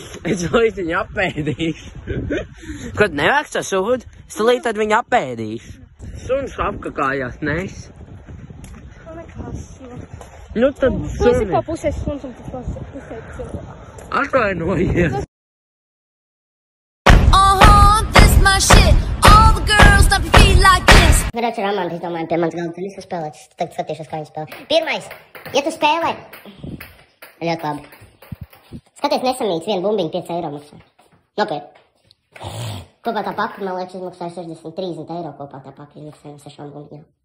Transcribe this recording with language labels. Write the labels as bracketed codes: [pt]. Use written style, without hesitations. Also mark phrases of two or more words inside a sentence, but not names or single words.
[lv] Es līdz viņu apēdīšu. Kad nevāks to sūdu, es līdz tad viņu apēdīšu. Suns apkakājās, neis. Nekas, Nu tad tu esi suni. pa pusē suns un tu pusē cilvēku. Atvainojies. [en] This my shit. All the girls stomp your feet like this. [lv] Redz, Ramanda, es domāju, pie manas galda tu visu spēlēt. Es tagad skatīšos, kā viņi spēlē. Pirmais, ja tu spēlē... Ļoti labi. Skaties, nesamīts, vienu bumbiņu 5 eiro maksā. Nopiet. Kopā tā paka, man liekas, izmaksāja 30 eiro kopā tā paka izmaksāja no 6 bumbiņām.